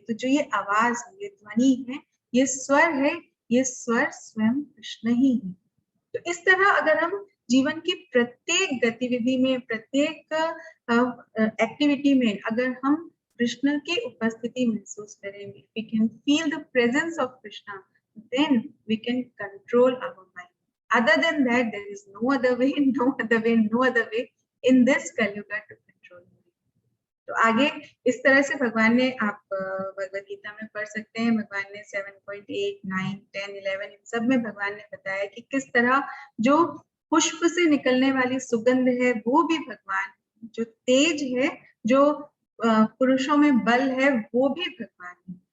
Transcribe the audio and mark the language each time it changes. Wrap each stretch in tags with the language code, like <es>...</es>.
<hi>तो जो ये आवाज है, ये ध्वनि है, ये स्वर है, ये स्वर स्वयं कृष्ण ही है। तो इस तरह अगर हम जीवन की प्रत्येक गतिविधि में, प्रत्येक एक्टिविटी में अगर हम कृष्ण की उपस्थिति महसूस करेंगे,</hi> <en>we can feel the presence of Krishna, then we can control our mind. Other than that, there is no other way, no other way, no other way in this Kali-yuga to control.</en> <hi>तो आगे इस तरह से भगवान ने, आप भगवद गीता में पढ़ सकते हैं, भगवान ने 7.8, 9, 10, 11 इन सब में भगवान ने बताया कि किस तरह जो पुष्प से निकलने वाली सुगंध है वो भी भगवान, जो तेज है, जो पुरुषों में बल है वो भी भगवान है।</hi>